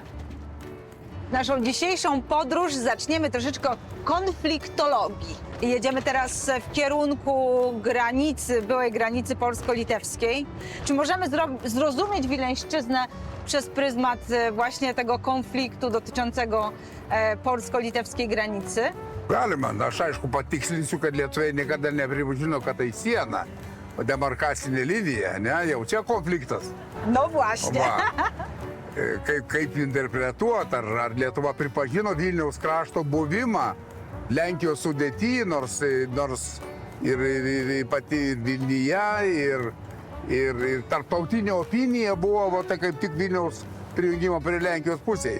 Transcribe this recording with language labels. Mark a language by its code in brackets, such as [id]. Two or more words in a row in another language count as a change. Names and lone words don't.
[pl] Naszą dzisiejszą podróż zaczniemy troszeczkę od konfliktologii. Jedziemy teraz w kierunku granicy, byłej granicy polsko-litewskiej. Czy możemy zrozumieć Wileńszczyznę przez pryzmat właśnie tego konfliktu dotyczącego polsko-litewskiej granicy? [lt] Galima, aš aišku patikslinsiu, kad lietuviai niekada nepripažino, kad tai siena, o demarkacinė linija, ne, jau čia konfliktas. [pl] No właśnie. [lt] Kaip interpretuoti, ar Lietuva pripažino Vilniaus krašto buvimą Lenkijos sudėty, nors ir pati Vilniuje, ir tarptautinė opinija buvo tai kaip tik Vilniaus prijungimo prie Lenkijos pusėje.